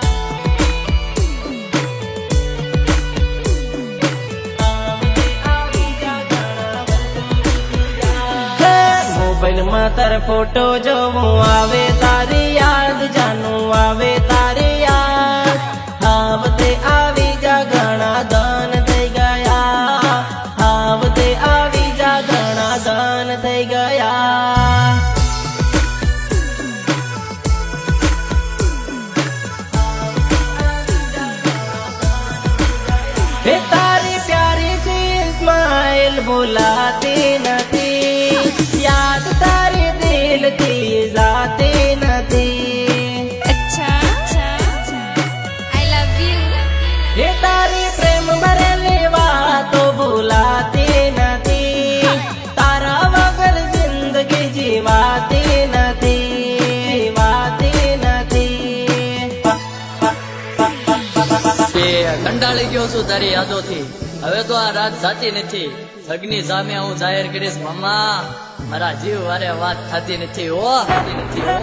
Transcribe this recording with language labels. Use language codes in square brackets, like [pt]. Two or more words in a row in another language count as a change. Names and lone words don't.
[gu] મોબાઈલમાં તાર ફોટો જોવું આવે તારી યાદ, જાનું આવે તારી યાદ, આવતે આવી જા ઘણા દન થઈ ગયા, આવતે આવી જા ઘણા દન થઈ ગયા. હે તારી પ્યારી सी स्माइल भुलाती નથી, યાદ તારી દિલ થી જાતી નથી. [en] अच्छा I love you. [gu] હે તારી પ્રેમ ભરેલી વાતો ભૂલાતી નથી, તારા વગર જિંદગી જીવાતી નથી, જીવાતી નથી. કે કંટાળી ગયો છું તારી યાદોથી, હવે તો આ રાત જાતી નથી, જગની સામે હું જાહેર કરીશ મામા, મારા જીવ વારે વાત થતી નથી હો, થતી નથી હો.